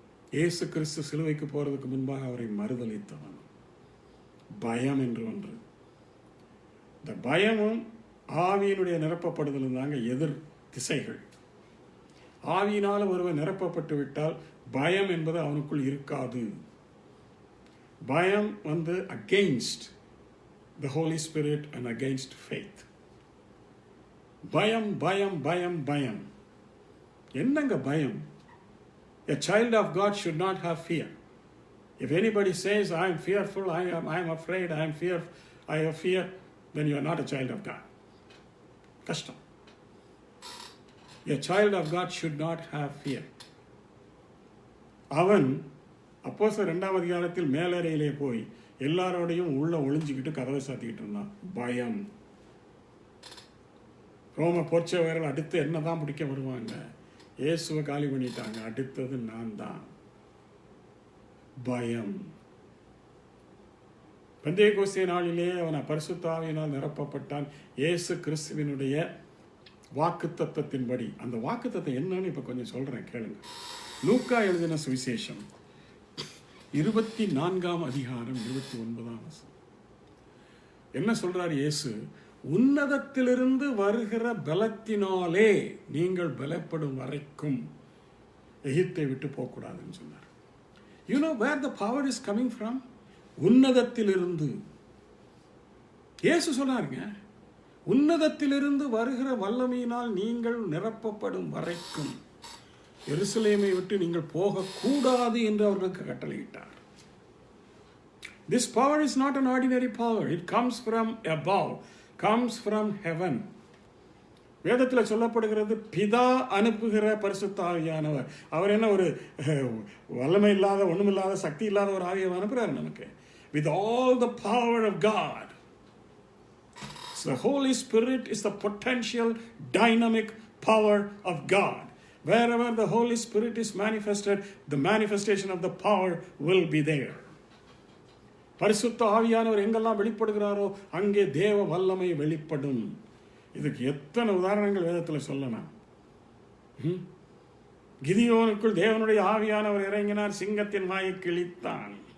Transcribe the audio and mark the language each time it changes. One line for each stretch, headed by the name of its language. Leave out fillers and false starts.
Tamil: இயேசு கிறிஸ்து சிலுவைக்கு போறதுக்கு முன்பாக அவரை மறுதலித்தவன். பயம் என்று ஒன்று. இந்த பயமும் ஆவியினுடைய நிரப்பப்படுதலும் தாங்க எதிர் திசைகள். ஆவியினால் ஒருவர் நிரப்பப்பட்டு விட்டால் பயம் என்பது அவனுக்குள் இருக்காது. பயம்
English: against the Holy Spirit and against faith.
Tamil: பயம் பயம் பயம் பயம். என்னங்க பயம்?
English: A child of God should not have fear. If anybody says, I am fearful, I am afraid, I have fear, then you are not a child of God.
Tamil: கஷ்டம்.
English: A child of God should not have fear.
Tamil: அவன் அப்போஸ்தலர் 2ஆம் அதிகாரத்தில் மேலறையிலே போய் எல்லாரோடையும் உள்ள ஒளிஞ்சுக்கிட்டு கதவை சாத்திக்கிட்டு இருந்தான். பயம். ரோம போர்ச்சவர்கள் அடுத்து என்னதான் பிடிக்க வருவாங்க? இயேசுவை காலி பண்ணிட்டாங்க. அடுத்தது நான் தான். பயம். பெந்தேகோஸ்தே நாளிலே அவன் பரிசுத்த ஆவியினால் நிரப்பப்பட்டான். இயேசு கிறிஸ்துவினுடைய வாக்குத்தத்தத்தின்படி. அந்த வாக்குத்தத்தம் என்னன்னு இப்ப கொஞ்சம் சொல்றேன், கேளுங்க. லூக்கா எழுதின சுவிசேஷம் 24ஆம் அதிகாரம் 29ஆம் வசனம். என்ன சொல்றார் இயேசு? உன்னதத்திலிருந்து வருகிற பலத்தினாலே நீங்கள் பலப்படும் வரைக்கும் எகிப்தை விட்டு போகக்கூடாதுன்னு சொன்னார்.
English: You know where the power is coming from?
Tamil: உன்னதத்திலிருந்து. இயேசு சொன்னாருங்க, உன்னதத்திலிருந்து வருகிற வல்லமையினால் நீங்கள் நிரப்பப்படும் வரைக்கும் எருசலேமை விட்டு நீங்கள் போகக்கூடாது என்று அவர்களுக்கு கட்டளையிட்டார்.
English: This power is not an ordinary power. It comes from above, comes from heaven.
Tamil: வேதத்தில் சொல்லப்படுகிறது, பிதா அனுப்புகிற பரிசுத்த ஆவியானவர். அவர் என்ன ஒரு வல்லமை இல்லாத, ஒண்ணுமில்லாத, சக்தி இல்லாத ஒரு ஆவியை அனுப்புறாரு நமக்கு.
English: With all the power of God. So the Holy Spirit is the potential dynamic power of God. Wherever the Holy Spirit is manifested, the manifestation of the power will be there.
Tamil: பரிசுத்த ஆவியானவர் எங்கெல்லாம் வெளிப்படுகிறாரோ அங்கே தேவ வல்லமை வெளிப்படும். இதுக்கு எத்தனை உதாரணங்கள் வேதத்தில் சொல்லலாம். கிதியோனுக்குள் தேவனுடைய ஆவியானவர் இறங்கினார், சிங்கத்தின் வாயை கிழித்தான்.